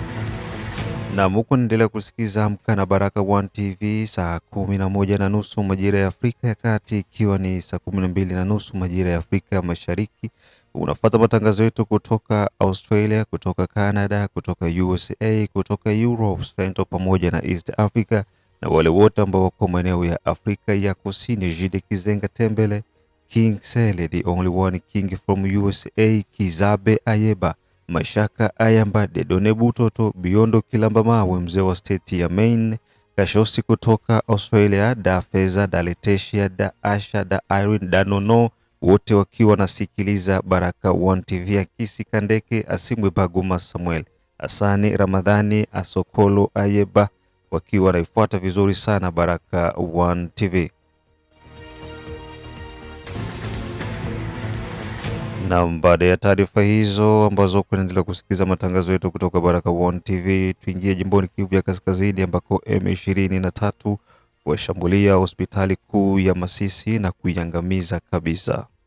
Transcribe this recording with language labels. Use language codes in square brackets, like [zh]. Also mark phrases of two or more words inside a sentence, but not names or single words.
[sw] Na muko naendelea kusikiza Amka na Baraka One TV, saa 11:30 majira ya Afrika ya Kati, ikiwa ni saa 12:30 majira ya Afrika ya Mashariki. Unafuata matangazo yetu kutoka Australia, kutoka Canada, kutoka USA, kutoka Europe, Central pamoja na [en] East Africa, [sw] na wale wote ambao wako maeneo ya Afrika ya Kusini. Jide Kizenga Tembele, King Sele, [en] the only one king from USA, [sw] Kizabe Ayeba, Mashaka Ayamba, Dedone Butoto, Biondo Kilamba Mawe, mzee wa state ya Maine, Kashosi kutoka Australia, Da Feza, Da Letitia, Da Asha, Da Irene, Da Nono, wote wakiwa nasikiliza Baraka One TV. Akisi Kandeke, Asimwe Baguma Samuel, Asani Ramadhani, Asokolo Ayeba, wakiwa naifuata vizuri sana Baraka One TV. Na baada ya taarifa hizo ambazo kuendelea kusikiza matangazo yetu kutoka Baraka One TV, tuingie jimboni Kivu ya Kaskazini ambako M23 washambulia hospitali kuu ya Masisi na kuiangamiza kabisa.